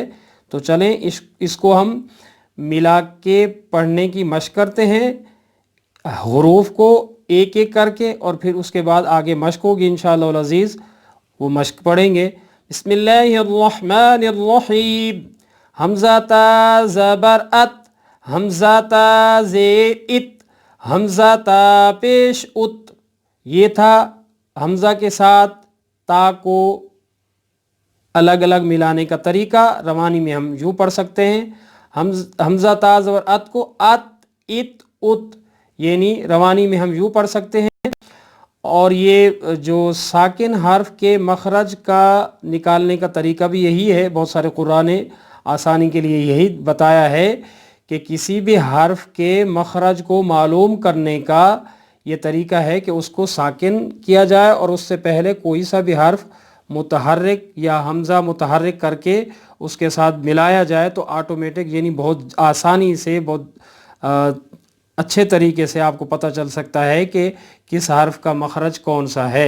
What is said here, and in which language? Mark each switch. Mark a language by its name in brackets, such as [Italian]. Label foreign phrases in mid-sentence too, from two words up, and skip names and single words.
[Urdu] تو چلیں اس کو ہم ملا کے پڑھنے کی مشق کرتے ہیں، حروف کو ایک ایک کر کے، اور پھر اس کے بعد آگے مشق ہوگی [Arabic] انشاءاللہ العزیز، [Urdu] وہ مشق پڑھیں گے۔ [Arabic] بسم اللہ الرحمن الرحیم۔ [Urdu] حمزہ تا زبر ات، حمزہ تا زیر ات، حمزہ تا پیش ات۔ یہ تھا حمزہ کے ساتھ تا کو الگ الگ ملانے کا طریقہ۔ روانی میں ہم یوں پڑھ سکتے ہیں، حمزہ تا زبر ات کو ات ات ات، یعنی روانی میں ہم یوں پڑھ سکتے ہیں۔ اور یہ جو ساکن حرف کے مخرج کا نکالنے کا طریقہ بھی یہی ہے، بہت سارے قراء نے آسانی کے لیے یہی بتایا ہے کہ کسی بھی حرف کے مخرج کو معلوم کرنے کا یہ طریقہ ہے کہ اس کو ساکن کیا جائے اور اس سے پہلے کوئی سا بھی حرف متحرک یا حمزہ متحرک کر کے اس کے ساتھ ملایا جائے تو آٹومیٹک یعنی بہت آسانی سے، بہت اچھے طریقے سے آپ کو پتہ چل سکتا ہے کہ کس حرف کا مخرج کون سا ہے۔